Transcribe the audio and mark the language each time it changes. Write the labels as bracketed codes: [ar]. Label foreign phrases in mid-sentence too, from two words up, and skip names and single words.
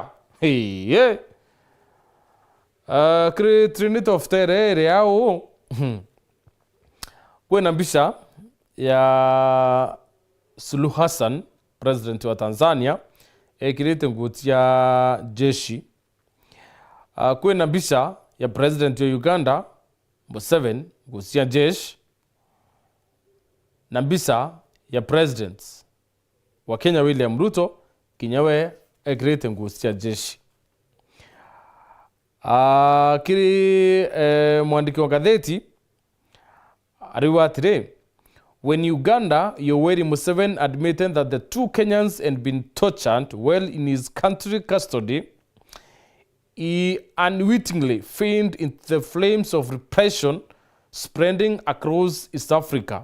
[en] Hey Trinity of Terror [mer] yao kwena mbisha ya Suluhu Hassan president wa Tanzania kirete ngutia jeshi kwena mbisha ya president wa Uganda Museveni ngutia jeshi na mbisha ya president wa Kenya William Ruto kinyawe kirete ngutia jeshi. Kiri mwandiki wa gatheti ariwatire [en] when Uganda Yoweri Museveni admitted that the two Kenyans had been tortured while in his country custody, he unwittingly fanned into the flames of repression spreading across East Africa.